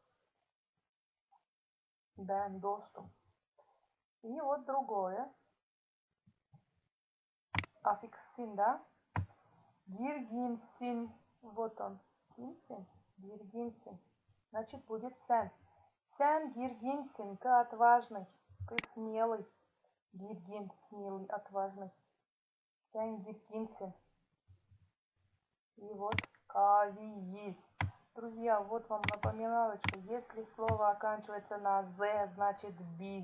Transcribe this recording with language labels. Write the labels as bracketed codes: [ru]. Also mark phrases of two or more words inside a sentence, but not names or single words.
[crh] Ben dostum. [ru] И вот другое. Аффикс син, да? Girginsin. Вот он. Гинсин. [crh] Girginsin. [ru] Значит, будет [crh] sen. Sen girginsin. [ru] Ты отважный. Ты смелый. Girgin. Смелый, отважный. [crh] Sen girginsin. [ru] И вот кавиис. Друзья, вот вам напоминалочка. Если слово оканчивается на «з», значит «биз».